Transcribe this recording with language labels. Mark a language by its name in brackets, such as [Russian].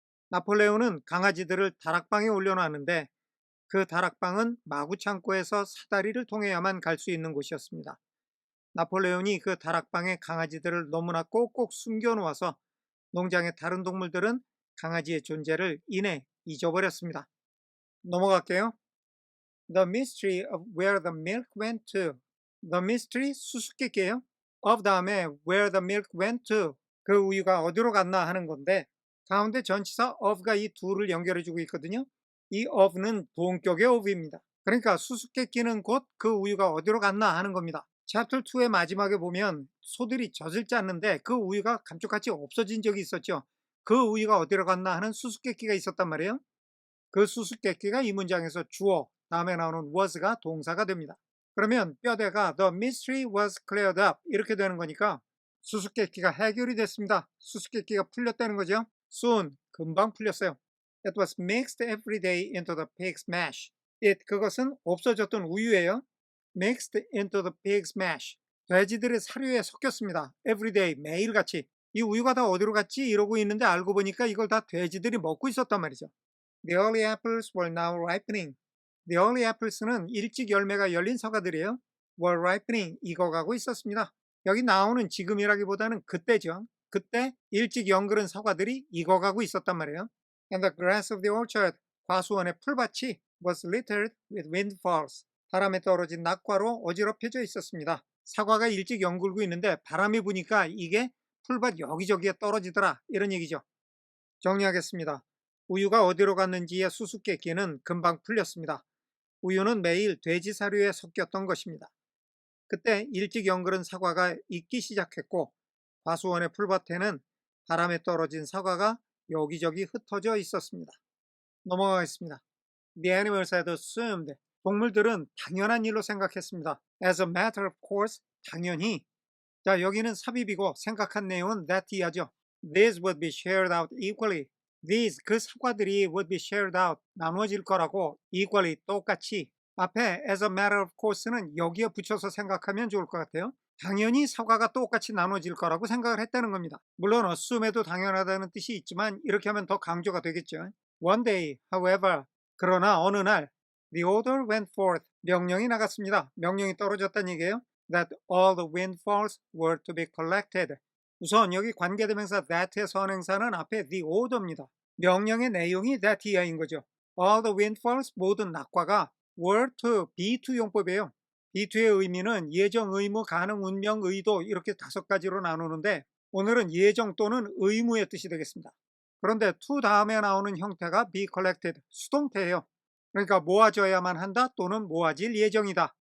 [Korean] 나폴레옹은 강아지들을 다락방에 올려놨는데 그 다락방은 마구 창고에서 사다리를 통해야만 갈 수 있는 곳이었습니다. 나폴레옹이 그 다락방에 강아지들을 너무나 꼭꼭 숨겨놓아서 농장의 다른 동물들은 강아지의 존재를 이내 잊어버렸습니다. 넘어갈게요. [English] The mystery of where the milk went to. The mystery [Korean] 수수께끼예요. [English] of 다음에 where the milk went to. [Korean] 그 우유가 어디로 갔나 하는 건데 가운데 전치사 of가 이 둘을 연결해주고 있거든요. 이 of는 동격의 of입니다. 그러니까 수수께끼는 곧 그 우유가 어디로 갔나 하는 겁니다. 챕터 2의 마지막에 보면 소들이 젖을 짰는데 그 우유가 감쪽같이 없어진 적이 있었죠. 그 우유가 어디로 갔나 하는 수수께끼가 있었단 말이에요. 그 수수께끼가 이 문장에서 주어, 다음에 나오는 was가 동사가 됩니다. 그러면 뼈대가 [English] the mystery was cleared up [Korean] 이렇게 되는 거니까 수수께끼가 해결이 됐습니다. 수수께끼가 풀렸다는 거죠. soon, 금방 풀렸어요. [English] It was mixed every day into the pig's mash. [Korean] 그것은 없어졌던 우유예요. [English] Mixed into the pig's mash. [Korean] 돼지들의 사료에 섞였습니다. [English] Every day, [Korean] 매일같이. 이 우유가 다 어디로 갔지? 이러고 있는데 알고 보니까 이걸 다 돼지들이 먹고 있었단 말이죠. [English] The early apples were now ripening. [Korean] The early apples는 일찍 열매가 열린 사과들이에요. [English] were ripening, [Korean] 익어가고 있었습니다. 여기 나오는 지금이라기보다는 그때죠. 그때 일찍 연그른 사과들이 익어가고 있었단 말이에요. [English] And the grass of the orchard, [Korean] 과수원의 풀밭이 [English] was littered with windfalls. [Korean] 바람에 떨어진 낙과로 어지럽혀져 있었습니다. 사과가 일찍 연글고 있는데 바람이 부니까 이게 풀밭 여기저기에 떨어지더라 이런 얘기죠. 정리하겠습니다. 우유가 어디로 갔는지의 수수께끼는 금방 풀렸습니다. 우유는 매일 돼지 사료에 섞였던 것입니다. 그때 일찍 연그른 사과가 익기 시작했고 과수원의 풀밭에는 바람에 떨어진 사과가 여기저기 흩어져 있었습니다. 넘어가겠습니다. [English] The animals had assumed. [Korean] 동물들은 당연한 일로 생각했습니다. [English] As a matter of course, [Korean] 당연히. 자, 여기는 삽입이고 생각한 내용은 that 이하죠. [English] These would be shared out equally. These, [Korean] 그 사과들이 [English] would be shared out, [Korean] 나누어질 거라고 [English] equally, [Korean] 똑같이. 앞에 as a matter of course는 여기에 붙여서 생각하면 좋을 것 같아요. 당연히 사과가 똑같이 나눠질 거라고 생각을 했다는 겁니다. 물론 assume에도 당연하다는 뜻이 있지만 이렇게 하면 더 강조가 되겠죠. [English] One day, however, [Korean] 그러나 어느 날 [English] the order went forth, [Korean] 명령이 나갔습니다. 명령이 떨어졌다는 얘기예요. [English] That all the windfalls were to be collected. [Korean] 우선 여기 관계대명사 that의 선행사는 앞에 the order입니다. 명령의 내용이 that 이하인 거죠. [English] All the windfalls, [Korean] 모든 낙과가 [English] were to, be to [Korean] 용법이에요. be to의 의미는 예정, 의무, 가능, 운명, 의도 이렇게 5가지로 나누는데 오늘은 예정 또는 의무의 뜻이 되겠습니다. 그런데 to 다음에 나오는 형태가 be collected, 수동태예요. 그러니까 모아져야만 한다 또는 모아질 예정이다.